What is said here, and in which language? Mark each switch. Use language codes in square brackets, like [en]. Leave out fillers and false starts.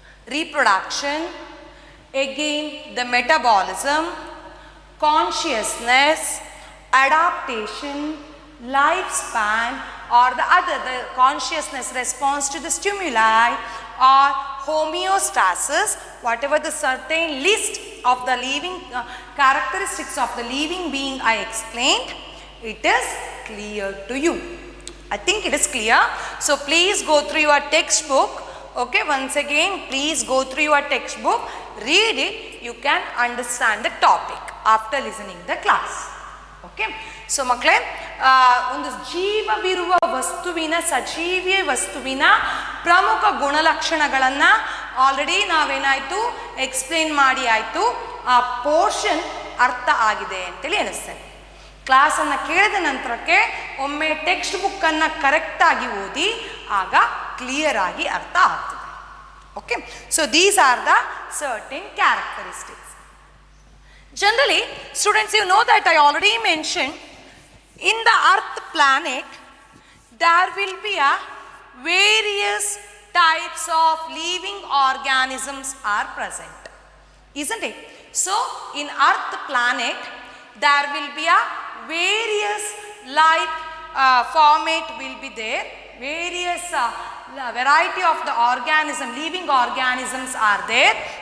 [en] reproduction, again the metabolism, consciousness, adaptation, lifespan, or the consciousness response to the stimuli, or homeostasis, whatever the certain list of the living characteristics of the living being I explained, it is clear to you. I think it is clear. So please go through your textbook. Okay, once again please go through your textbook, read it, you can understand the topic after listening the class. [kn] Okay, so ಮಕ್ಕಳೇ, ಒಂದು ಜೀವವಿರುವ ವಸ್ತುವಿನ, ಸಜೀವಿ ವಸ್ತುವಿನ ಪ್ರಮುಖ ಗುಣಲಕ್ಷಣಗಳನ್ನು already ನಾವೇನಾಯಿತು explain ಮಾಡಿ ಆಯಿತು. ಆ portion ಅರ್ಥ ಆಗಿದೆ ಅಂತೇಳಿ ಅನಿಸ್ತೇನೆ. ಕ್ಲಾಸನ್ನು ಕೇಳಿದ ನಂತರಕ್ಕೆ ಒಮ್ಮೆ ಟೆಕ್ಸ್ಟ್ ಬುಕ್ಕನ್ನು ಕರೆಕ್ಟಾಗಿ ಓದಿ, ಆಗ ಕ್ಲಿಯರ್ ಆಗಿ ಅರ್ಥ ಆಗ್ತದೆ. [en] Okay, so these are the certain characteristics. Generally, students, you know that I already mentioned, in the Earth planet, there will be a various types of living organisms are present, isn't it? So, in Earth planet, there will be a various life format will be there, various variety of the organism, living organisms are there.